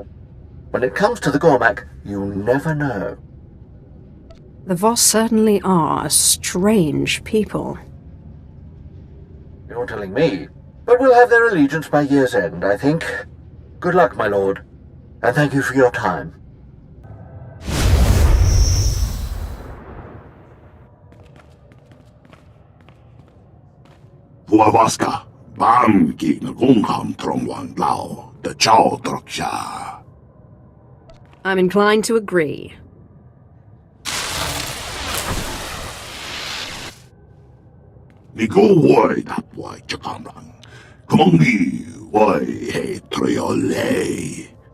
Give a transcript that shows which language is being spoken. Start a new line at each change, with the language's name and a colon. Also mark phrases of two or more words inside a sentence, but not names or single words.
English: When it comes to the Gormak, you never know. The Voss certainly are a strange people. You're telling me. But we'll have their allegiance by year's end, I think. Good luck, my lord. And thank you for your time. Vuavaska bam ki ngungam trong wang lao the SWTOR. I'm inclined to agree. Ni go wide up why chakamrang. Kumongi why he triole.